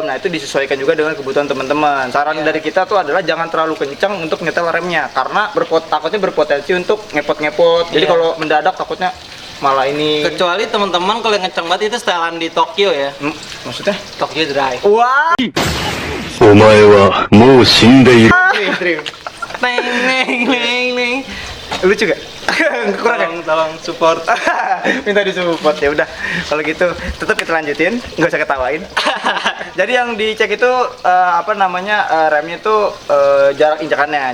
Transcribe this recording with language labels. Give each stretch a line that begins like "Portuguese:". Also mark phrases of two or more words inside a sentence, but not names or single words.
Indonesian: Nah, itu disesuaikan juga dengan kebutuhan teman-teman. Saran dari kita tuh adalah jangan terlalu kencang untuk nyetel remnya karena takutnya berpotensi untuk ngepot-ngepot. Jadi Iya. kalau mendadak takutnya malah ini. Kecuali teman-teman kalau yang ngeceng banget itu setelan di Tokyo ya. Maksudnya? Tokyo Drive. Wah.
Japanese: お前はもう死んでいる。
Indonesian: Dream. Neng neng neng neng. Lucu gak? Kurang ya? Tolong support. Minta disupport ya udah. Kalau gitu tetap kita lanjutin, nggak usah ketawain. Jadi yang dicek itu remnya itu jarak injakannya.